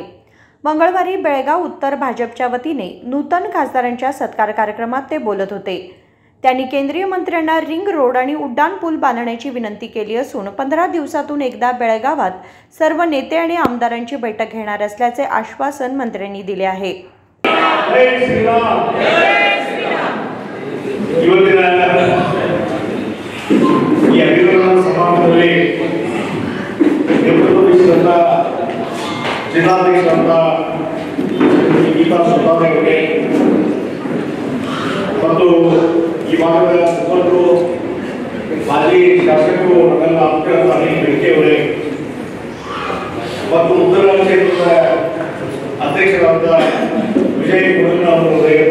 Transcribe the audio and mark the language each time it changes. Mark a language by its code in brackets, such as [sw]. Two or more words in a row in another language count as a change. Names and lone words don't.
[mr] मंगळवारी बेळगाव उत्तर भाजपच्या वतीने नूतन खासदारांच्या सत्कार कार्यक्रमात ते बोलत होते। त्यांनी केंद्रीय मंत्र्यांना रिंग रोड आणि उड्डाण पूल बांधण्याची विनंती केली असून 15 दिवसातून एकदा बेळगावात सर्व नेते आणि आमदारांची बैठक घेणार असल्याचे आश्वासन मंत्र्यांनी दिले आहे। जय श्रीराम। [kn] ಇವತ್ತಿನ ಈ ಅಭಿನಂದನಾ ಸಮಾರಂಭದಲ್ಲಿ ನೇತೃತ್ವದ ಜಿಲ್ಲಾಧ್ಯಕ್ಷರಾದ ಗೀತಾ ಸುಧಾಕರ್ ಅವರಿಗೆ ಮತ್ತು ಈ ಭಾಗದ ಮುಖಂಡರು ಮಾಜಿ ಶಾಸಕರು ನಗರ ಅಭಿವೃದ್ಧಿ ಬೆಳಕೆ ಅವರೇ ಮತ್ತು ಉತ್ತರ ಕ್ಷೇತ್ರದ ಅಧ್ಯಕ್ಷರಾದ ವಿಜಯ್ ಕುಮಾರ್ ಅವರೇ